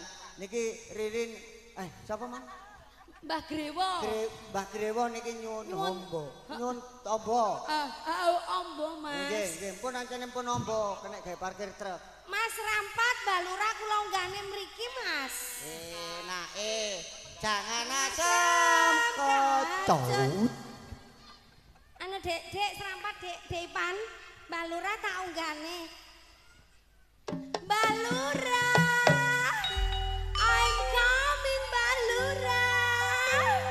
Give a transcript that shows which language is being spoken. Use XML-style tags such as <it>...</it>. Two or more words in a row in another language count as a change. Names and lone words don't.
<jv>Niki Ririn sapa man? Mbah Grewo. Mbah Grewo niki nyuwun ombo. Nyuwun tombo. Ombo, Mas. Nggih, pun ancene pun ombo, kena gawe parkir truk. Mas Rampat, Mbah Lurah kula unggahne mriki, Mas. Jangan asam kocut. Anu Dek Serampat, Dek Ipan, Mbah Lurah tak unggahne. Mbah Lurah,</jv> <en>I'm coming,</en> <jv>Mbah Lurah.</jv>